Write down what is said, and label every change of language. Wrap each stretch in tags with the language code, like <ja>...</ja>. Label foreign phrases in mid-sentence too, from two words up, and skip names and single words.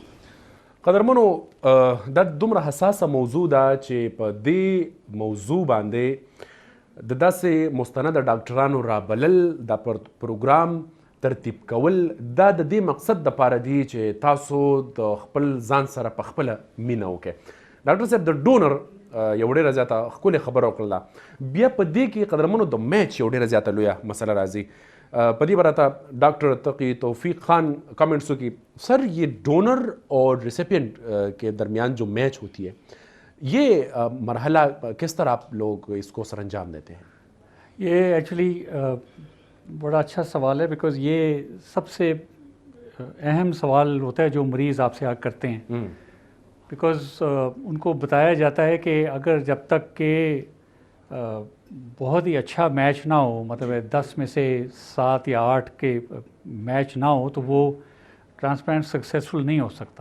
<ps>قدرمنو دا دومره حساسه موضوع ده چې په دې موضوع باندې د داسې مستند ډاکټرانو رابلل د پروګرام ترتیب کول دا د دې مقصد د پاره دی چې تاسو د خپل ځان سره په خپل مینه وکړئ. ډاکټر صاحب د ډونر یو ډېره زیاته ښکلې خبره وکړله، بیا په دې کې قدرمنو د میچ یو ډېره زیاته لویه مسله راځي. په دې براته</ps> <ur>ڈاکٹر تقی توفیق خان کمنٹس کی سر یہ ڈونر اور ریسیپینٹ کے درمیان جو میچ ہوتی ہے یہ مرحلہ کس طرح آپ لوگ اس کو سر انجام دیتے ہیں؟ یہ ایکچولی بڑا اچھا سوال ہے، بیکاز یہ سب سے اہم سوال ہوتا ہے جو مریض آپ سے آ کرتے ہیں، بیکاز ان کو بتایا جاتا ہے کہ اگر جب تک کہ بہت ہی اچھا میچ نہ ہو، مطلب 10 میں سے 7 یا 8 کے میچ نہ ہو تو وہ ٹرانسپلانٹ سکسیزفل نہیں ہو سکتا.</ur>